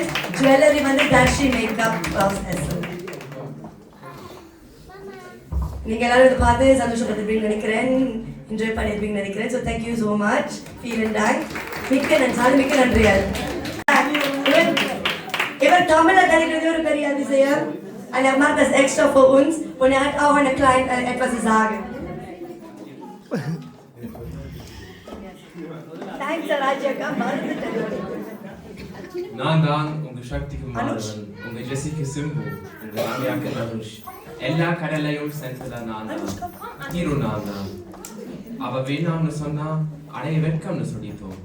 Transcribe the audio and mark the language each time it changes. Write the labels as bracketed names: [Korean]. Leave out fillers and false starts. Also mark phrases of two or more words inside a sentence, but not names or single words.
[Tamil] ஜுவல்லரி வந்து தர்ஷி [English] makeup of SL. [Tamil] நீங்க எல்லாரும் இதை பார்த்து சந்தோஷப்பட்டிருப்பீங்கன்னு நினைக்கிறேன், என்ஜாய் பண்ணியிருப்பீங்கன்னு நினைக்கிறேன். [English] So thank you so much. [German] Viel Dank. [Tamil] மிக்க நன்றி. இவர் தமிழ கலைக்கிறது ஒரு பெரிய அதிசயம். [German] Und er macht das extra für uns und er hat auch eine kleine etwas zu sagen. [English] Thanks, Rajaka. [Tamil] நான் தான் உங்க சக்திக்கு மாறவன், உங்க ஜெசிக்கு சிம்பு, உங்க ரம்யாக்கு தனுஷ். எல்லா கடலையும் சென்றதா நான் தான், ஹீரோ நான் தான். அவ வேணாம்னு சொன்னா அடைய வெட்கம்னு சொல்லிட்டோம்.